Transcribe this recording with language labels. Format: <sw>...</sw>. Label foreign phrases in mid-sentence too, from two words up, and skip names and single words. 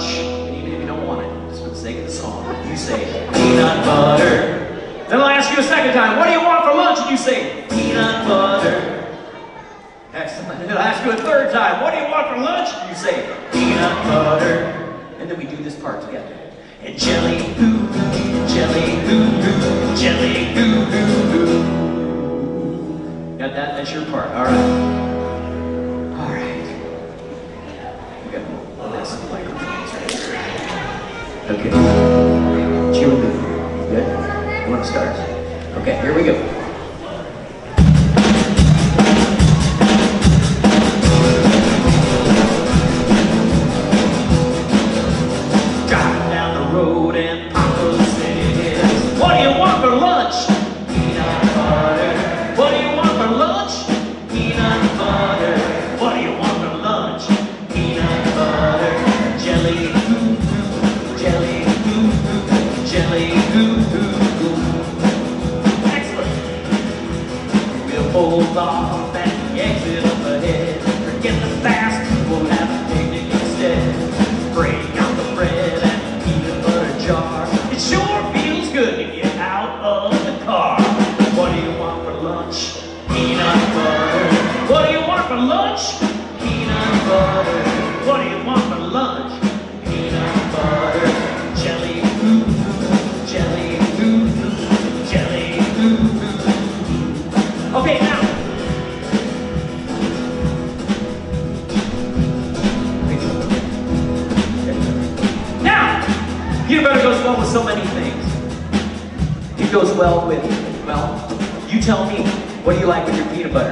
<en>And even if you don't want it, just for the sake of the song, you say, "Peanut butter." Then I'll ask you a second time, "What do you want for lunch?" And you say, "Peanut butter." Excellent. And then I'll ask you a third time, "What do you want for lunch?" And you say, "Peanut butter." And then we do this part together. And jelly, hoo, jelly, hoo, hoo, jelly, hoo, hoo, hoo. Got that? That's your part. All right. All right. We got this microphones right here. Okay. Chew and move. Good? You want to start? Okay, here we go. Driving down the road and Papa says, "What do you want for lunch?" "Peanut butter." "What do you want for lunch?" "Peanut butter." "What do you want for lunch?" "Peanut butter." Jelly, hoo, hoo, jelly, hoo, hoo, jelly, hoo, hoo. Hold off and exit up ahead. Forget the fast, we'll have a picnic instead. Break out the bread and the peanut butter jar. It sure feels good to get out of the car. What do you want for lunch? Peanut butter. What do you want for lunch? Peanut butter. What do you want for lunch? Peanut butter. Jelly, hoo, hoo, jelly, hoo, hoo, jelly, hoo, hoo. Okay, now. Now, peanut butter goes well with so many things. It goes well with, well, you tell me, what do you like with your peanut butter?</en>